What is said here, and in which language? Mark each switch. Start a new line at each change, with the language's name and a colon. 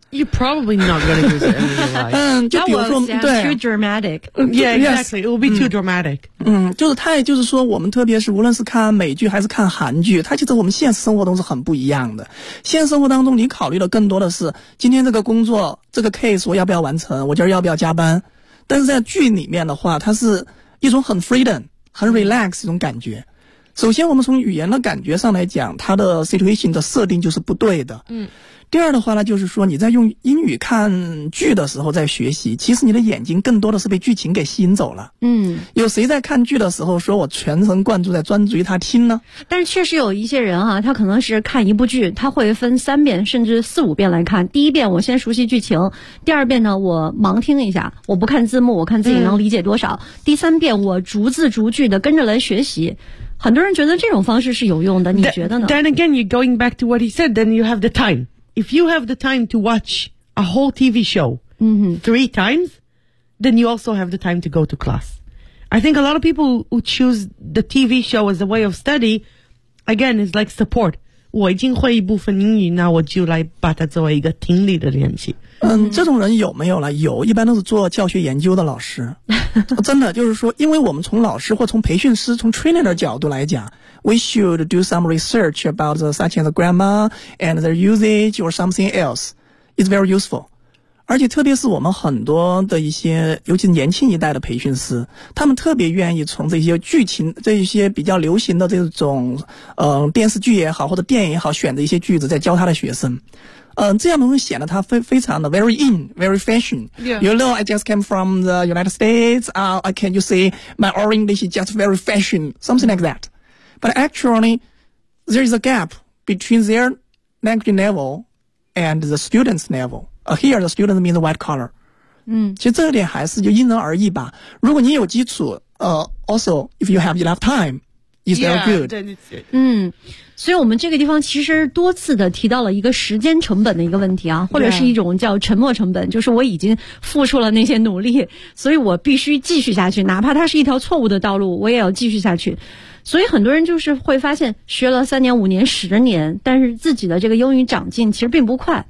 English: You probably not going to use it in real life.
Chinese: 就比如说，对
English: ，too dramatic. Yeah, exactly. It will be too dramatic.
Chinese: 就是它，也就是说，我们特别是无论是看美剧还是看韩剧，它其实我们现实生活中是很不一样的。现实生活当中，你考虑的更多的是今天这个工作这个 case 我要不要完成，我今儿要不要加班。但是在剧里面的话，它是一种很 freedom 很 relax 一种感觉，首先我们从语言的感觉上来讲，它的 situation 的设定就是不对的。嗯。第二的话呢，就是说你在用英语看剧的时候在学习，其实你的眼睛更多的是被剧情给吸引走了。嗯。有谁在看剧的时候说我全神贯注在专注于他听呢？但是确实有一些人啊，他可能是看一部剧，他会分三遍甚至四五遍来看。第一遍我先熟悉剧情，第二遍呢我盲听一下，我不看字幕，我看自己能理解多少。嗯、第三遍我逐字逐句的跟着来学习。很多人觉得这种方式是有用的，你觉得呢？
English: Then again, you're going back to what he said, then you have the time. If you have the time to watch a whole TV show、 mm-hmm. three times, then you also have the time to go to class. I think a lot of people who choose the TV show as a way of study, again, is like support.
Chinese: 我已经会一部分英语，那我就来把它作为一个听力的练习。嗯，这种人有没有了？有，一般都是做教学研究的老师。真的，就是说，因为我们从老师或从培训师、从 trainer 的角度来讲
English: ，we should do some research about the such as grammar and their usage or something else. It's very useful.
Chinese: 而且特别是我们很多的一些，尤其是年轻一代的培训师，他们特别愿意从这些剧情、这一些比较流行的这种电视剧也好，或者电影也好，选择一些句子在教他的学生。这样能显得他非常的
English: very in, very fashion.、 Yeah. You know, I just came from the United States. I can you see my orange is just very fashion, something like that. But actually, there is a gap between their language level and the student's level.、Here, the student means white collar.
Chinese: 嗯，其实这点还是就因人而异吧。如果你有基础，
English: also if you have enough time, is very good.
Chinese: 嗯。所以我们这个地方其实多次的提到了一个时间成本的一个问题啊，或者是一种叫沉没成本，就是我已经付出了那些努力，所以我必须继续下去，哪怕它是一条错误的道路，我也要继续下去。所以很多人就是会发现学了三年五年十年，但是自己的这个英语长进其实并不快。